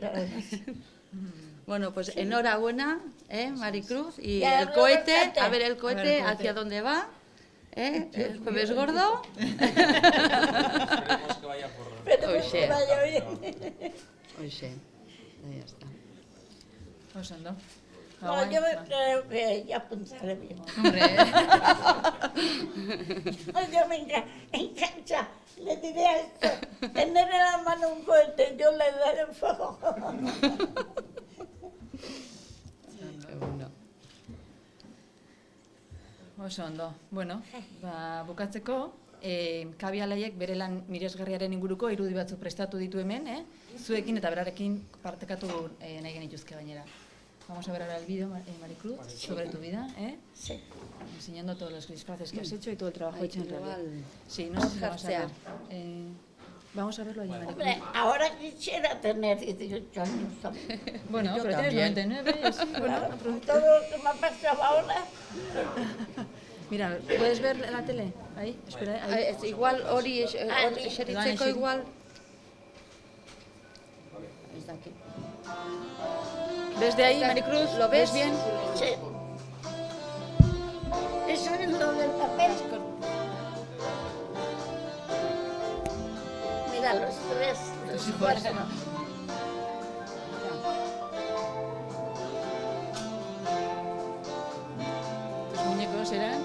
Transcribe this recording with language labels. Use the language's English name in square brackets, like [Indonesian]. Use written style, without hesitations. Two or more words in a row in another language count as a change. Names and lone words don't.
[Spanish] Bueno, pues enhorabuena, Maricruz. Y Ya, el cohete, bastante. a ver el A ver cohete, el cohete. hacia dónde va. El jueves gordo. Esperemos que vaya por... Pero Oye. que vaya bien. Oye, ya está. [Basque] Oso ondo. [Spanish] No, yo creo que ya pensaré bien. Hombre, Yo me engancha, le diré a esto, tener en la mano un cohete, yo le daré fuego. Qué bueno. [Basque] oso ondo. Bueno, bukatzeko, kabialaiek bere lan miresgarriaren inguruko irudi batzuk prestatu ditu hemen, zuekin eta berarekin partekatu nahi genituzke gainera. [Spanish] Vamos a ver ahora el vídeo, Maricruz, sobre tu vida, Sí. enseñando todos los disfraces que has hecho y todo el trabajo hecho en realidad. Igual. Sí, no sé si lo vamos a ver. Vamos a verlo allí, Maricruz. Hombre, ahora quisiera tener 18 años también. Bueno, Yo pero tienes también. 99 y así, bueno, Con todo lo que me ha pasado ahora, Mira, ¿puedes ver la tele? Ahí, espera, ahí. [Basque] Igual hori Doan eseritzeko eseri. igual. Ez dakit. [Spanish] ¿Ves de ahí, Maricruz? ¿Lo ves? bien? sí. Eso es lo del papel. Mira, los tres, los hijos. cuatro. ¿Tus muñecos eran?